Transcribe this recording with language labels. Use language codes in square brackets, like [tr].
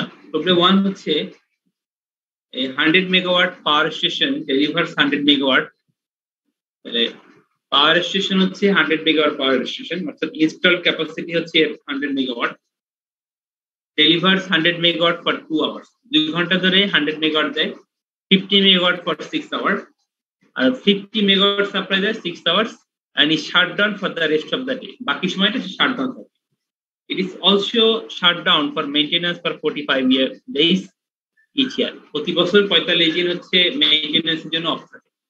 [bn] Problem 1 হচ্ছে [en] a 100 megawatt power station delivers 100 megawatt, [bn] তাহলে power station হচ্ছে 100 মেগাওয়াট পাওয়ার স্টেশন, অর্থাৎ ইনস্টল ক্যাপাসিটি হচ্ছে 100 মেগাওয়াট, [en] delivers 100 megawatt for 2 hours, [bn] 2 ঘন্টা ধরে 100 মেগাওয়াট দেয়, 50 megawatt for 6 hours, আর 50 megawatt supply দেয় 6 hours, [en] and is shut down for the rest of the day, [bn] বাকি সময়টা শাট ডাউন থাকে। [en] It is also shut down for maintenance for 45 days each year. [bn] প্রতি বছর 45 দিন হচ্ছে মেইনটেনেন্সের জন্য অফ থাকে।